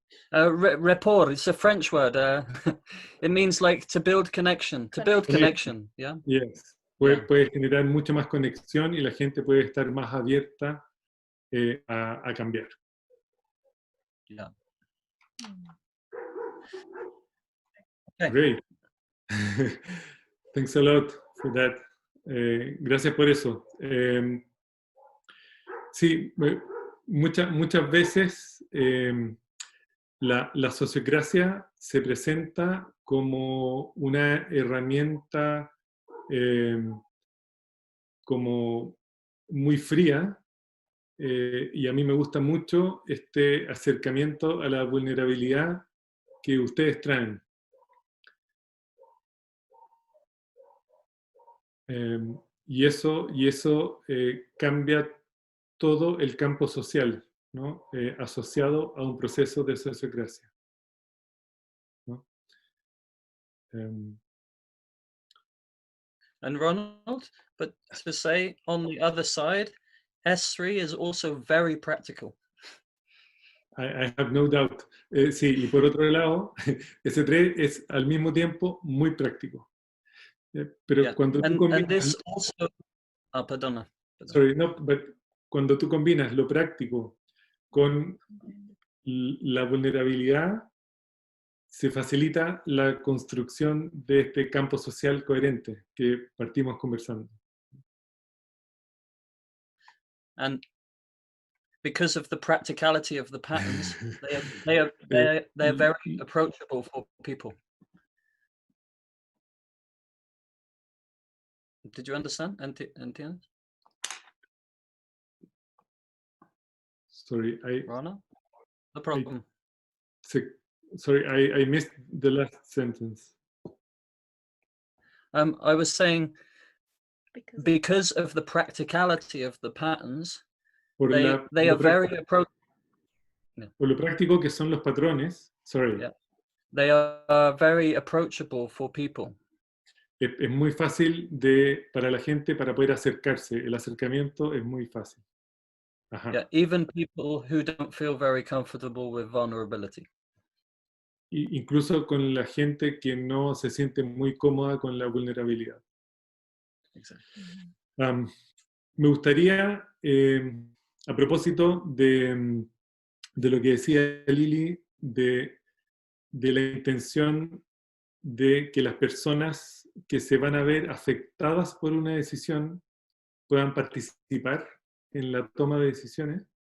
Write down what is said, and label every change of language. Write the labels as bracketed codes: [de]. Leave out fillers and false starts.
[en] Rapport, it's a French word. It means like to build connection, yeah. Yes. [es] Puedes generar mucha más conexión y la gente puede estar más abierta a cambiar. [en] Yeah. Okay. Great. Thanks a lot for that. [es] Gracias por eso. Sí, muchas veces la sociocracia se presenta como una herramienta como muy fría, y a mí me gusta mucho este acercamiento a la vulnerabilidad que ustedes traen. Y eso cambia todo el campo social, ¿no? Asociado a un proceso de sociocracia, ¿no? [en] And Ronald, but to say on the other side, S3 is also very practical. I have no doubt. [es] Sí, y por otro lado, S3 es al mismo tiempo muy práctico. Pero cuando tú combinas... [en] And this also... [es] perdona. [en] Sorry, no, but [es] cuando tú combinas lo práctico con la vulnerabilidad, se facilita la construcción de este campo social coherente que partimos conversando. [en] And because of the practicality of the patterns, they're very approachable for people. Did you understand? [es] Entiendes? [en] Sorry, Rana? No problem. Sorry, I missed the last sentence. I was saying, because of the practicality of the patterns, they are very approachable. [es] Por lo práctico que son los patrones, [en] sorry. Yeah. They are very approachable for people. [es] Es muy fácil para la gente para poder acercarse. El acercamiento es muy fácil. Ajá. [en] Yeah, even people who don't feel very comfortable with vulnerability. [es] Incluso con la gente que no se siente muy cómoda con la vulnerabilidad. [en] Exactly. [es] Me gustaría, a propósito de lo que decía Lili, de la intención de que las personas que se van a ver afectadas por una decisión puedan participar en la toma de decisiones.